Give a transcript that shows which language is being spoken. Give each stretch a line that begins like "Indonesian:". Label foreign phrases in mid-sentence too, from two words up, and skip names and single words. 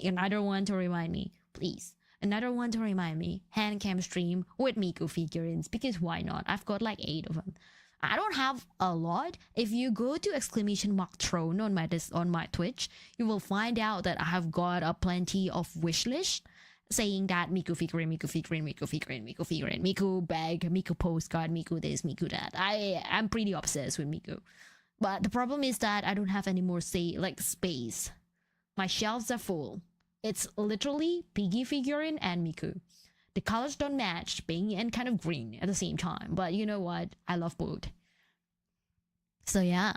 English: Another one to remind me, please. Another one to remind me. Handcam stream with Miku figurines, because why not? I've got like 8 of them. I don't have a lot. If you go to !throne on my Twitch, you will find out that I have got a plenty of wish list saying that Miku figurine, Miku figurine, Miku figurine, Miku figurine, Miku bag, Miku postcard, Miku this, Miku that. I am pretty obsessed with Miku. But the problem is that I don't have any more space. My shelves are full. It's literally Piggy figurine and Miku. The colors don't match, pink and kind of green at the same time. But you know what? I love both. So yeah.